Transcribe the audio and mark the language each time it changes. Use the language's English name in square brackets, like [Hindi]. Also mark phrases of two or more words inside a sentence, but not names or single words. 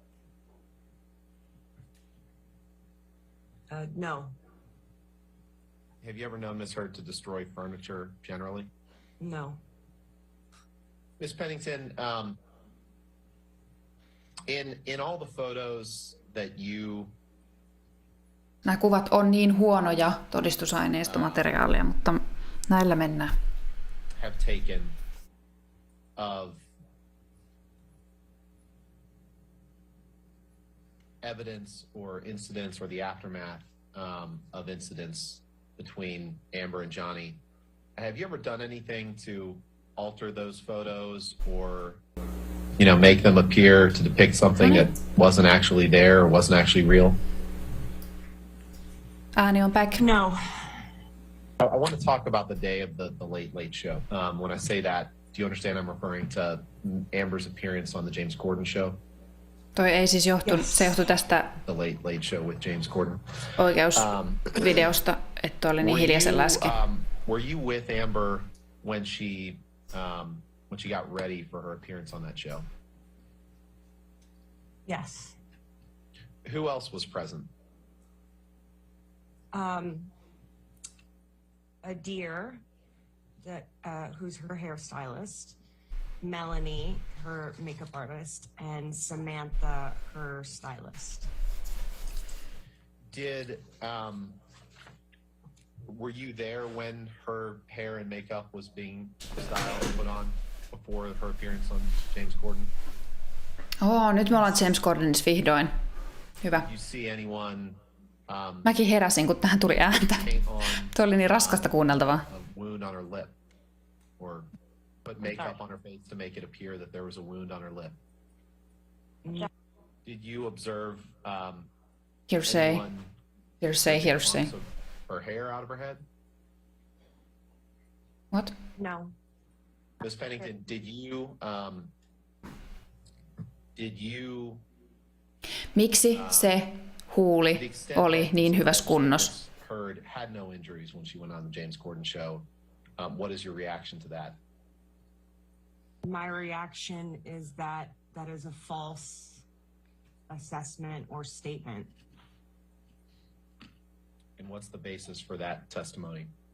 [English] No. Have you ever known Ms. Heard to destroy furniture generally? No. Ms. Pennington, in all the photos that you [Finnish] Nämä kuvat on niin huonoja todistusaineistomateriaalia, mutta näillä mennään. [English] have taken of evidence or incidents or the aftermath of incidents between Amber and Johnny, have you ever done anything to alter those photos or, make them appear to depict something that wasn't actually there or wasn't actually real? [Finnish] Ääni on back. [English] No. I want to talk about the day of the Late Show. When I say that, do you understand I'm referring to Amber's appearance on the James Corden show? [Finnish] Toi ei siis se johtui tästä [English] The Late Show with James Corden. [Finnish] oikeusvideosta, että oli niin hiljaisella äsken. [English] Were you with Amber when she got ready for her appearance on that show? Yes. Who else was present? A dear that who's her hairstylist, Melanie, her makeup artist, and Samantha, her stylist. Were you there when her hair and makeup was being styled and put on before her appearance on James Corden? [Finnish] Nyt me ollaan James Cordenissa vihdoin. Hyvä. [English] Did you see anyone [Finnish] Mäkin heräsin, kun tähän tuli ääntä. [English] paint on [Finnish] Tuo oli niin raskasta kuunneltavaa. [English] a wound on her lip or put makeup on her face to make it appear that there was a wound on her lip? Did you observe Hearsay. anyone Hearsay. taking her hair out of her head? What? No. Ms. Pennington, did you [Finnish] Miksi se huuli [English] to the extent [Finnish] oli [English] that [Finnish] niin hyvässä kunnossa? [English] Ms. Heard had no injuries when she went on the James Corden show? What is your reaction to that? My reaction is that is a false assessment or statement. And what's the basis for that testimony?